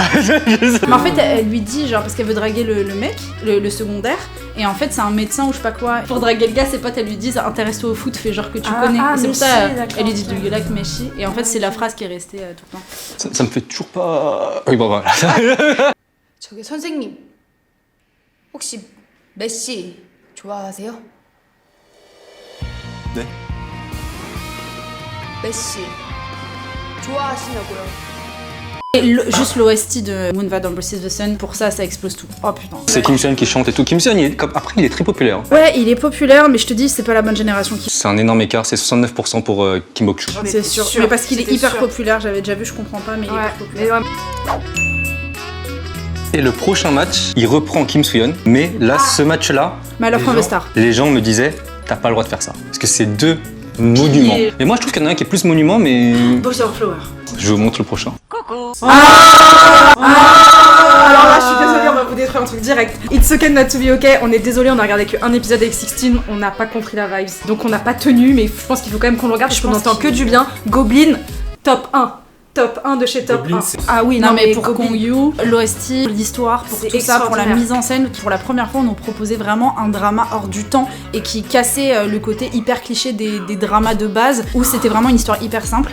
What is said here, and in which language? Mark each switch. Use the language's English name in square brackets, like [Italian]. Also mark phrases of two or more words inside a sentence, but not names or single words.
[French] Mais en fait, elle lui dit, genre, parce qu'elle veut draguer le mec, le secondaire, et en fait, c'est un médecin ou je sais pas quoi. Pour draguer le gars, ses potes, elle lui disent intéresse-toi au foot, fais genre que tu connais. Et c'est pour ça, elle lui dit [English] Do you like Meshi? [French] Et en fait, c'est la phrase qui est restée tout le temps. Ça me fait toujours pas. Oui, bon, voilà. [Korean] 저기 선생님 혹시 메시 좋아하세요? 네? 메시 좋아하시냐고요? [French] Et juste l'OST de Moon Valley vs the Sun, pour ça, ça explose tout. Oh putain. C'est Kim Seon qui chante et tout. Kim Seon, après, il est très populaire. Ouais, il est populaire, mais je te dis, c'est pas la bonne génération qui. C'est un énorme écart. C'est 69% pour Kim Bok-chu. C'est sûr. Mais parce qu'il est hyper populaire, j'avais déjà vu, je comprends pas, mais il est hyper populaire. Et le prochain match, il reprend Kim Soo-yeon. Mais là, ce match-là, Mais alors, les the Star. les gens me disaient t'as pas le droit de faire ça. Parce que c'est 2 monuments. Mais moi, je trouve qu'il y en a un qui est plus monument, mais. Boys of Flower. Je vous montre le prochain. Alors là, je suis désolée, on va vous détruire un truc direct. It's okay not to be okay. On est désolé, on a regardé qu'un épisode avec 16, on n'a pas compris la vibes. Donc on n'a pas tenu, mais je pense qu'il faut quand même qu'on le regarde parce qu'on entend que du bien. Goblin, top 1. Top 1 de chez top 1. Ah oui, Non, mais pour Goblin. Kong-yu, l'OST, l'histoire, pour C'est tout ça, pour la extraordinaire. mise en scène, pour la première fois, on nous proposait vraiment un drama hors du temps et qui cassait le côté hyper cliché des dramas de base, où c'était vraiment une histoire hyper simple.